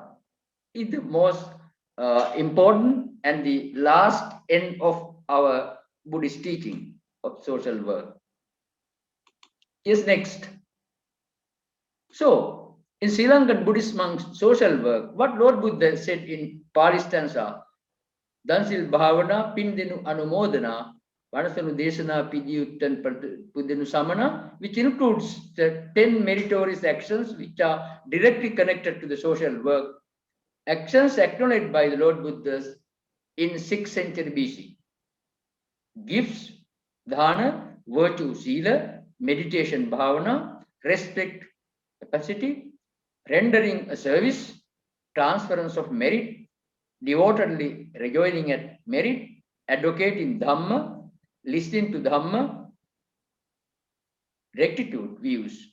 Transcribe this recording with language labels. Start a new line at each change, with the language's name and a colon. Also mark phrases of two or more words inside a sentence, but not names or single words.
English: Is the most important and the last end of our Buddhist teaching of social work. Yes, next. So, in Sri Lankan Buddhist monks' social work, what Lord Buddha said in Pali stanza,
Sinhala: දන්සිල් භාවනා පින්දෙනු අනුමෝදනා වනසනු දෙසනා පිදියුත්තන් පුදනු සමන,
English: which includes the 10 meritorious actions which are directly connected to the social work. Actions acknowledged by the Lord Buddha in 6th century BC. Gifts, dharana, virtue, sila, meditation, bhavana, respect, capacity, rendering a service, transference of merit, devotedly rejoicing at merit, advocating Dhamma, listening to Dhamma, rectitude, views.